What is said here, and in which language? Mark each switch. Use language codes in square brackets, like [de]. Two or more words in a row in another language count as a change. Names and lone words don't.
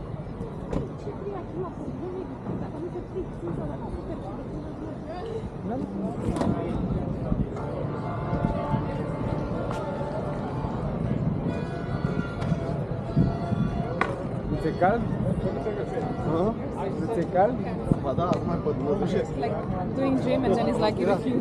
[ro] Ți-e cald? Ți-e cald? Ba da, nu mai pot, mă dușesc. [en] Like doing gym and then it's like you refuse.